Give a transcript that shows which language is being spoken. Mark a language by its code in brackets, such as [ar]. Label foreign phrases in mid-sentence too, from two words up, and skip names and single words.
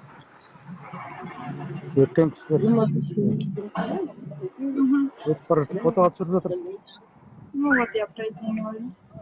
[uz] O'tgan kishilar [ru] Ну, обычный. [uz] o'tib qarashib foto tushirib жатыр. [ru] Ну вот я про это и говорю.